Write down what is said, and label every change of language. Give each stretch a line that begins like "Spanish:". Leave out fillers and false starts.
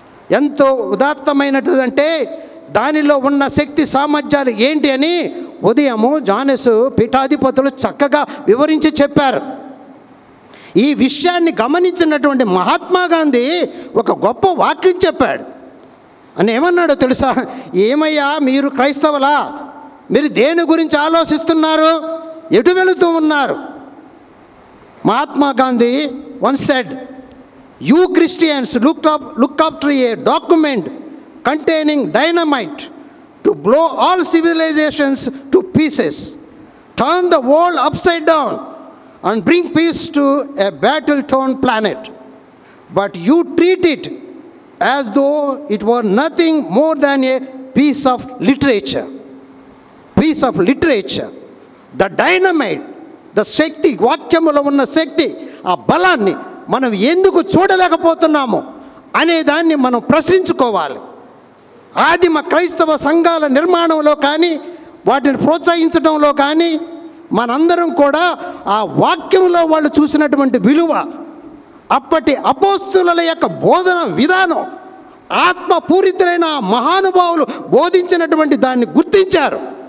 Telugu: ఎంతో ఉదాత్తమైనటువంటే దానిలో ఉన్న శక్తి సామర్థ్యాలు ఏంటి అని ఉదయము జానెస్ పీఠాధిపతులు చక్కగా వివరించి చెప్పారు. ఈ విషయాన్ని గమనించినటువంటి మహాత్మా గాంధీ ఒక గొప్ప వాక్యం చెప్పాడు. అని ఏమన్నాడో తెలుసా? ఏమయ్యా మీరు క్రైస్తవులా, మీరు దేని గురించి ఆలోచిస్తున్నారు, ఎటు వెళుతూ ఉన్నారు?
English: Mahatma Gandhi once said, you Christians look after a document containing dynamite to blow all civilizations to pieces, turn the world upside down and bring peace to a battle-torn planet. But you treat it as though it were nothing more than a piece of literature. Piece of literature. The dynamite, the
Telugu: శక్తి, వాక్యములో ఉన్న శక్తి, ఆ బలాన్ని మనం ఎందుకు చూడలేకపోతున్నాము అనేదాన్ని మనం ప్రశ్నించుకోవాలి. ఆదిమ క్రైస్తవ సంఘాల నిర్మాణంలో కానీ వాటిని ప్రోత్సహించడంలో కానీ మనందరం కూడా ఆ వాక్యంలో వాళ్ళు చూసినటువంటి విలువ, అప్పటి అపోస్తుల యొక్క బోధన విధానం, ఆత్మపూరితులైన మహానుభావులు బోధించినటువంటి దాన్ని గుర్తించారు.